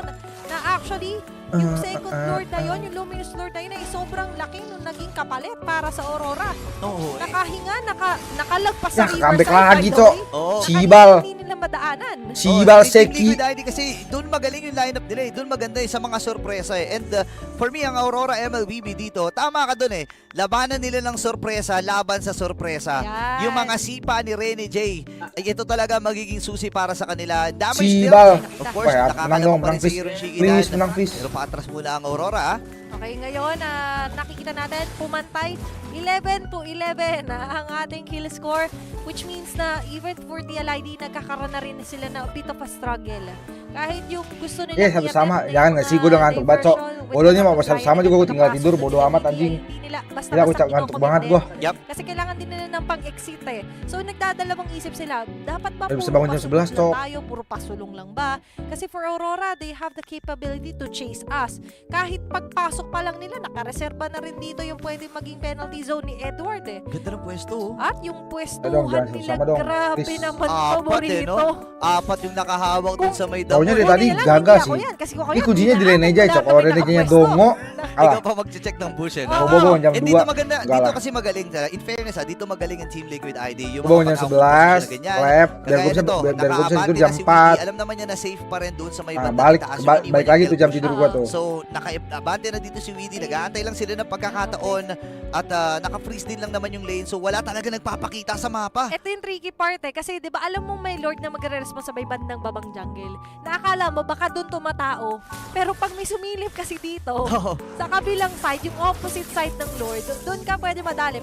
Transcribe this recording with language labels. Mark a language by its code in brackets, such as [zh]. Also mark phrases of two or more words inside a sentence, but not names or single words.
[tl] Na actually, yung second Lord na yun, yung Luminous Lord na yun ay sobrang laki nung naging kapalit para sa Aurora. Nakahinga, nakalagpas sa [id] comeback lagi, Cok. Cibal. [tl] Hindi nila nilang madaanan. Seki. Kasi doon magaling yung lineup nila eh. Doon maganda sa mga sorpresa eh. [en] And for me, [tl] ang Aurora MLBB dito, tama ka doon eh. Labanan nila ng sorpresa, laban sa sorpresa. Yan. Yung mga sipa ni Rene J, ay ito talaga magiging susi para sa kanila. [en] Damage Siba. dealt. Of course, [tl] nakakalaman pa rin si Iron Shiki. Pero patras muna ang Aurora ah. Okay, ngayon, nakikita natin, pumantay 11-11 ang ating kill score, [en] which means [tl] na [en] even for [tl] TLID, nagkakaroon na rin sila na [en] a bit of a struggle. [tl] Kahit yung gusto nila [en] Yes, [id] satu-sama. Jangan nggak sih, gue udah ngantuk banget, Cok. Bodohnya mau satu-sama juga gue tinggal tidur, bodo amat anjing. Gila, aku ngantuk banget gue. [tl] Kasi kailangan din nila ng pang-exit eh. So, nagdadalawang isip sila, dapat ba [id] Bisa [tl] puro [id] bangun jam 11, [tl] pasulong [id] Cok. [tl] lang tayo, puro pasulong lang ba? [en] Kasi for Aurora, they have the capability to chase us. [tl] Kahit pagpasok pa lang nila, nakareserba na rin dito yung pwede maging penalty zone ni Edward eh. Ganda ng pwesto. At yung pwestuhan [id] jangan [tl] nila, [id] sama dong. [tl] grabe [id] Please. [tl] naman Apat paborito. Apat yung nakahawak dun sa may [id] Taunya [tl] damo. [id] dari tadi gaga sih. Ini kuncinya di lane aja, Cok. Kalau lane-nya dongo, [tl] Ikaw [id] kalah. [tl] pa mag-check ng bush eh. [id] Bobo jam [tl] Eh, dito [id] 2. [tl] maganda, dito [id] Galah. [tl] kasi magaling. [en] In fairness [tl] dito magaling ang Team Liquid ID. Yung [id] Bobo jam [tl] pag-out [id] 11, [tl] ganyan. [id] lap, [tl] Kagaya [id] biar gue [tl] nito, [id] bisa [tl] nakaabante [id] tidur [tl] na [id] jam [tl] si [id] 4. [tl] Widi. Alam naman niya na safe pa rin doon sa may bandang [id] Balik [tl] itaas. Yung iniwan [id] balik [tl] niya [id] lagi [tl] kill. [id] tuh jam tidur gua tuh. [tl] So, nakaabante na dito si Widi. Nag-aantay lang sila ng pagkakataon at naka-freeze din lang naman yung lane. So, wala talaga nagpapakita sa mapa. Ito yung tricky part eh. Kasi di ba alam mo may Lord na magre-response sa may bandang babang jungle. Naakala mo baka doon tumatao. Pero pag may sumilip kasi dito, sa kabilang side, yung [en] opposite side [tl] ng Lord, doon ka pwede madali.